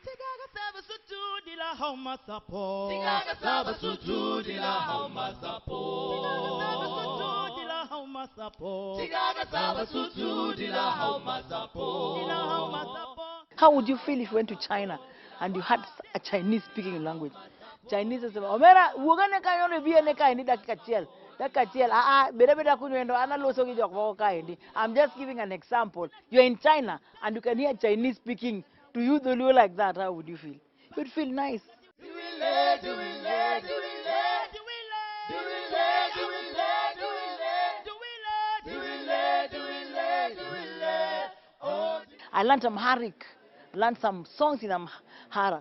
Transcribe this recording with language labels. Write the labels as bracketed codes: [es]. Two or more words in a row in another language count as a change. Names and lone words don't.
[en] How would you feel if you went to China and you had a Chinese speaking language? Chinese is [luo] Omera, wugane kayo biye ne kai ni dakatiel. [en] I'm just giving an example. You're in China and you can hear Chinese speaking to you the Luo like that. How would you feel? You'd feel nice. I learned Amharic, learned some songs in Amhara.